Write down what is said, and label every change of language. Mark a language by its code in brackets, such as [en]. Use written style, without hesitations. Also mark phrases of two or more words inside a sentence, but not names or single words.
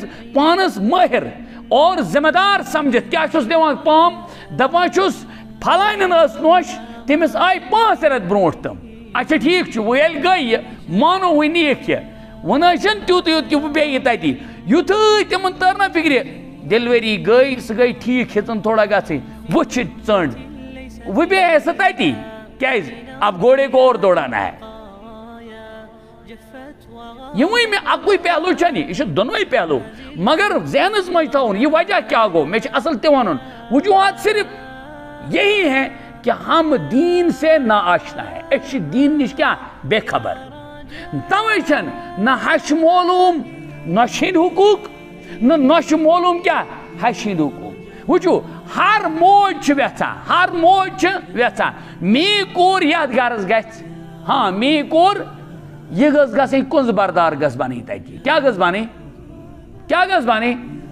[ks] پانس مٲہِر اور ذمہٕ دار سمجھِتھ کیٛاہ چھُس دِوان پام دپان چھُس فلانٮ۪ن ٲس نۄش تٔمِس آیہِ 5 رٮ۪تھ برونٛٹھ تِم اچھا ٹھیٖک چھُ وۄنۍ ییٚلہِ گٔے یہِ مانو وۄنۍ نِیِکھ یہِ وۄنۍ نہ حظ چھُنہٕ تیُتُے یوت کہِ وۄنۍ بیٚیہِ تتی یُتھُے تِمن تٔر نہ فِکرِ ڈیلؤری گٔے سُہ گٔے ٹھیٖک ہیٚژٕن تھوڑا گژھٕنۍ وۄنۍ چھِ ژٔنٛڈ وۄنۍ بیٚہہِ سۄ تتی کیٛازِ [ur] اب گھوڑے کو اور دوڑانا ہے [ks] یِموٕے مےٚ اَکُے پہلوٗ چھَنہٕ یہِ چھُ دۄنوَے پہلوٗ مگر ذہنس منٛز تھاوُن یہِ وجہ کیٛاہ گوٚو مےٚ چھُ اصل تہِ وَنُن وجوہات [ur] صرف یہی ہے کہ ہم دین سے نا آشنا ہے [ks] أسۍ چھِ دین نِش کیٛاہ بے خبر تَوَے چھَنہٕ نہ ہَشہِ معلوٗم نۄشہِ ہِنٛدۍ حقوٗق نہ نۄشہِ معلوٗم کیٛاہ ہَشہِ ہِنٛدۍ حقوٗق وٕچھو ہر موج چھِ یژھان میٛٲنۍ کوٗر یتھ گرس گژھِ ہاں میٛٲنۍ کوٗر یہِ گٔژھ گژھٕنۍ کنٛز بردار گٔژھ بنٕنۍ تتہِ کیٛاہ گٔژھ بنٕنۍ